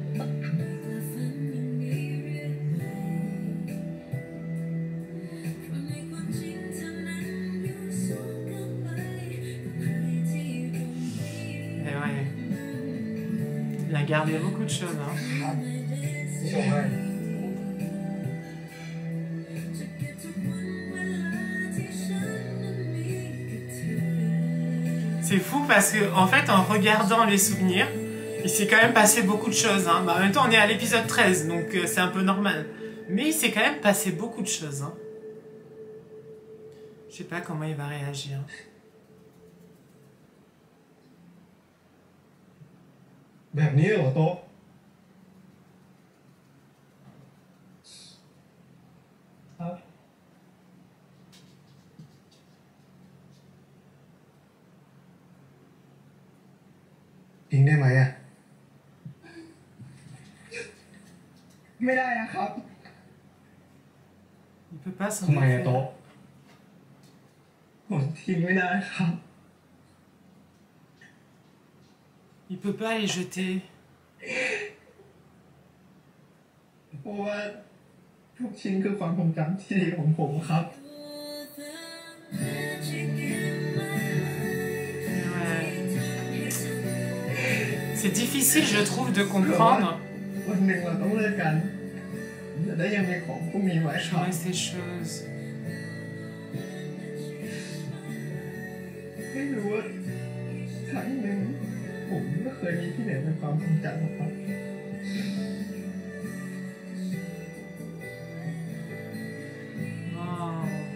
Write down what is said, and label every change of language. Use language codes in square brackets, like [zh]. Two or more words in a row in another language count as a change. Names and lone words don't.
[fr] Et ouais. Il a gardé beaucoup de choses, hein. [th] พี่ชมให้ [fr] C'est fou parce que en fait, en regardant les souvenirs, il s'est quand même passé beaucoup de choses. Hein. Bah, en même temps, on est à l'épisode 13, donc c'est un peu normal. Mais il s'est quand même passé beaucoup de choses. Hein. Je sais pas comment il va réagir. [th] แบบนี้เหรอโต๊ะครับ ทิ้งได้ไหมอ่ะ ไม่ได้นะครับ [fr] Il peut pas s'en [th] ทำไมอะโต๊ะ ผมทิ้งไม่ได้ครับ [fr] Il peut pas les jeter. [th] เพราะว่าทุกชิ้นคือความทรงจำที่ดีของผมครับ [fr] Ouais. C'est difficile, je trouve, de comprendre. [th] วันหนึ่งเราต้องเลิกกันจะได้ยังมีของพวกนี้ไว้ครับ [fr] Ouais, ces choses. [th] ไม่รู้ว่าครั้งหนึ่งผมก็เคยมีที่ไหนเป็นความทรงจำครับ Oh.